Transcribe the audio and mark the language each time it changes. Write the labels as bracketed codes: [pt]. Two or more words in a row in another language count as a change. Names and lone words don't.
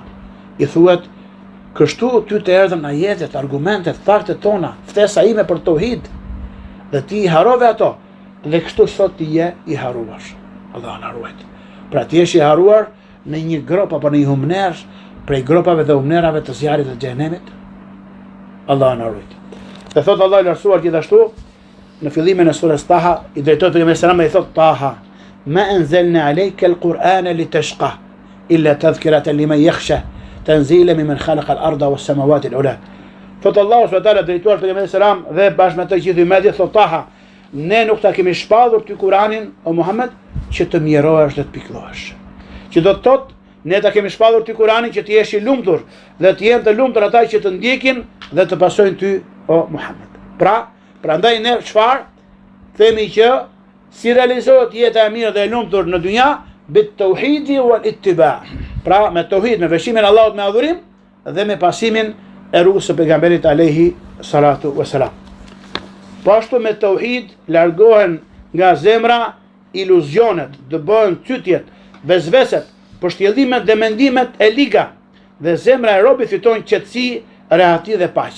[sq] I thuhet: "Kështu ty të erdhën ajetet, argumentet, faktet tona, ftesa ime për tauhid, dhe ti i harove ato, dhe kështu sot ti je i haruar." Allah na ruaj. Pra ti je i haruar në një grop apo në një humner prej gropave dhe humnerave të zjarrit të xhenemit. Allah na ruaj. Dhe thot Allah i lartësuar gjithashtu në fillimin e surës Taha, i drejtohet pejgamberit [ar] صلى الله عليه وسلم, [sq] i thot: [ar] "طه ما أنزلنا عليك القرآن لتشقى إلا تذكرة لمن يخشى تنزيلا ممن خلق الأرض والسماوات العلى." [sq] Thot Allahu [ar] سبحانه وتعالى [sq] drejtuar pejgamberit [ar] صلى الله عليه وسلم [sq] dhe bashkë me të gjithë ummetin, thot Taha: "Ne nuk ta kemi shpallur ty Kur'anin o Muhammed që të mjerohesh dhe të pikëllohesh." Që do të thot, ne ta kemi shpallur ty Kur'anin që të jesh i lumtur dhe të jenë të lumtur ata që të ndjekin dhe të pasojnë ty o Muhammed. Pra, Prandaj ne çfarë themi që si realizohet jeta e mirë dhe e lumtur në dynja [ar] بالتوحيد والاتباع. [sq] Pra me tauhid, me veshimin Allahut me adhurim dhe me pasimin e rrugës së pejgamberit [ar] عليه الصلاة والسلام. [sq] Po ashtu me tauhid largohen nga zemra iluzionet, të bëhen çytjet, vezveset, përshtjellimet dhe mendimet e liga, dhe zemra e robit fiton qetësi, rehati dhe paqe.